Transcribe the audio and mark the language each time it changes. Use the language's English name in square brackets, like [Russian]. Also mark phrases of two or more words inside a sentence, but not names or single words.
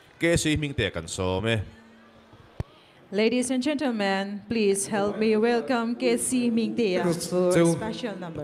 [Mizo] KC Ming Te kan so me. [English] Ladies and gentlemen, please help me welcome KC Ming Te for a special number.